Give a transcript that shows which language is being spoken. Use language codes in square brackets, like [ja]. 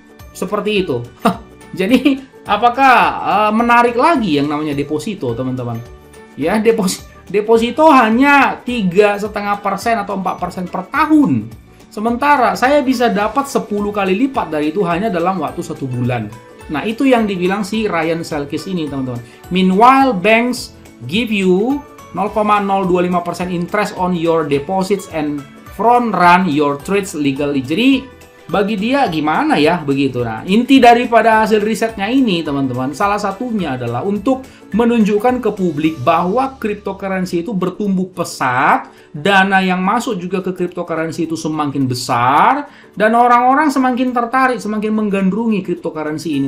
[id] Seperti itu. Jadi apakah menarik lagi yang namanya deposito teman-teman? Ya, deposito hanya 3,5% atau 4% per tahun. Sementara saya bisa dapat 10 kali lipat dari itu hanya dalam waktu 1 bulan. Nah, itu yang dibilang si Ryan Selkis ini, teman-teman. [en] Meanwhile, banks give you 0,025% interest on your deposits and front run your trades legally. [id] Jadi bagi dia gimana ya begitu. Nah, inti daripada hasil risetnya ini teman-teman, salah satunya adalah untuk menunjukkan ke publik bahwa cryptocurrency itu bertumbuh pesat, dana yang masuk juga ke cryptocurrency itu semakin besar, dan orang-orang semakin tertarik, semakin menggandrungi cryptocurrency ini.